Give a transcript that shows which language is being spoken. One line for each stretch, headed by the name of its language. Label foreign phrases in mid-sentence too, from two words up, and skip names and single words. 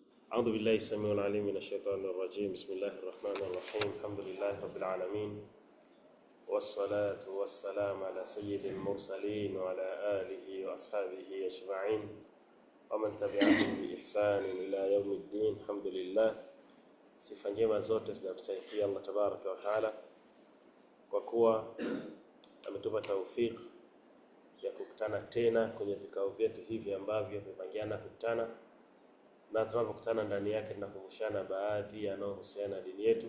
Arabic: أعوذ بالله السميع العليم من الشيطان الرجيم. بسم الله الرحمن الرحيم. الحمد لله رب العالمين، والصلاة والسلام على سيد المرسلين وعلى آله وأصحابه أجمعين ومن تبعهم بإحسان إلى يوم الدين. الحمد لله.
Swahili: Sifa njema zote zinamstahili Allah
Arabic: تبارك وتعالى
Swahili: kwa kuwa ametupa tawfik ya kukutana tena kwenye vikao vyetu hivi ambavyo tumepangiana kukutana, na tunapokutana ndani yake tunakumbushana baadhi yanayohusiana na dini yetu.